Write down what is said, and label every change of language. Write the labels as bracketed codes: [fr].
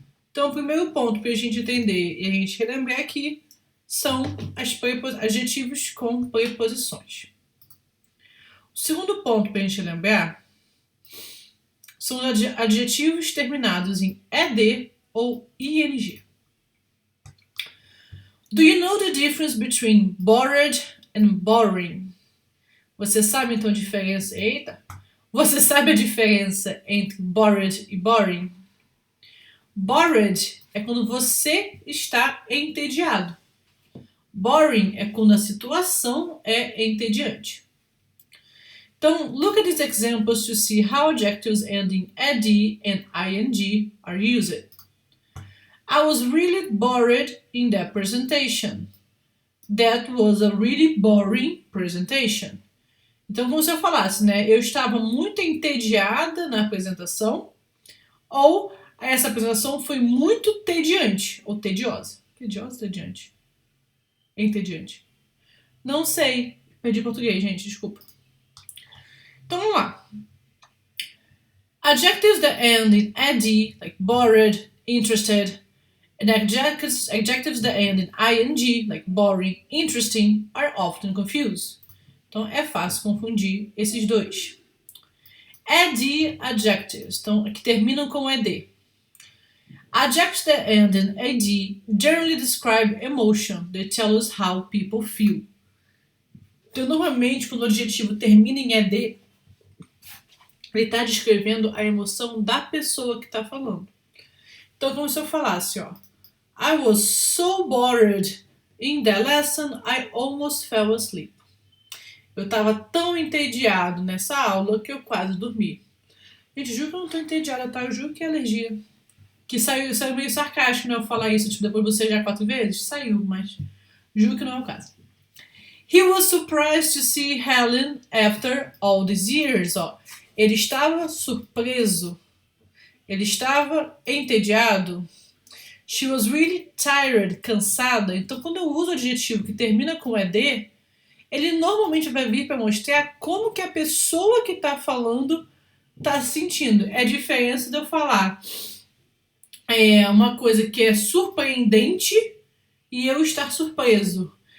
[pt] Então, o primeiro ponto para a gente entender e a gente relembrar aqui são adjetivos com preposições. O segundo ponto para a gente lembrar são adjetivos terminados em ed ou ing. [en] Do you know the difference between bored and boring? [pt] Você sabe então a diferença? Eita! Você sabe a diferença entre bored e boring? Bored é quando você está entediado. Boring é quando a situação é entediante. [en] Então, look at these examples to see how adjectives ending ed and ing are used. I was really bored in that presentation. That was a really boring presentation. [pt] Então, como se eu falasse, né? Eu estava muito entediada na apresentação, ou essa apresentação foi muito tediante, ou tediosa. Tediosa ou tediante? Entediante. Não sei. Perdi português, gente, desculpa. Então, vamos lá. [en] Adjectives that end in ed, like bored, interested, and adjectives that end in ing, like boring, interesting, are often confused. [pt] Então, é fácil confundir esses dois. Ed adjectives, então, que terminam com ed. [en] Adjectives that end in ed generally describe emotion. They tell us how people feel. [pt] Então, normalmente, quando o adjetivo termina em ed, ele está descrevendo a emoção da pessoa que está falando. Então, como se eu falasse, ó, [en] I was so bored in that lesson, I almost fell asleep. [pt] Eu estava tão entediado nessa aula que eu quase dormi. Gente, juro que eu não estou entediada, tá? Eu juro que é alergia. Que saiu meio sarcástico, né? Eu falar isso, tipo, depois você já 4 vezes. Saiu, mas juro que não é o caso. [en] He was surprised to see Helen after all these years. [pt] Ó, ele estava surpreso. Ele estava entediado. [en] She was really tired, [pt] cansada. Então, quando eu uso o adjetivo que termina com ed, ele normalmente vai vir para mostrar como que a pessoa que está falando está se sentindo. É a diferença de eu falar uma coisa que é surpreendente e eu estar surpreso.